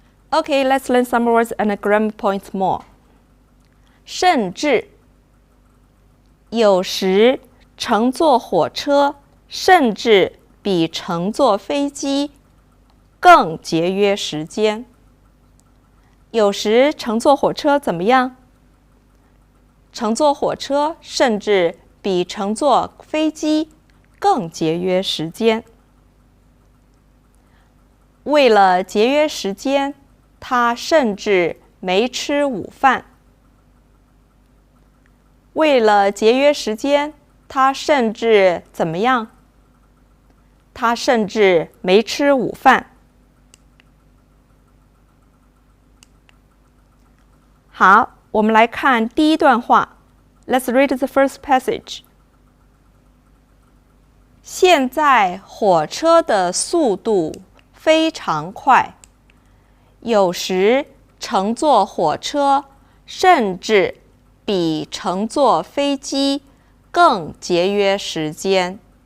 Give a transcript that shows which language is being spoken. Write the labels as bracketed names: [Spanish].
[English] Okay, let's learn some words and grammar points more. [Chinese] 甚至，有时乘坐火车甚至比乘坐飞机更节约时间。有时乘坐火车怎么样？乘坐火车甚至比乘坐飞机更节约时间。为了节约时间，他甚至没吃午饭。为了节约时间，他甚至怎么样？他甚至没吃午饭。好，我们来看第一段话。 [English] Let's read the first passage. [Chinese] 现在火车的速度非常快，有时乘坐火车甚至比乘坐飞机更节约时间。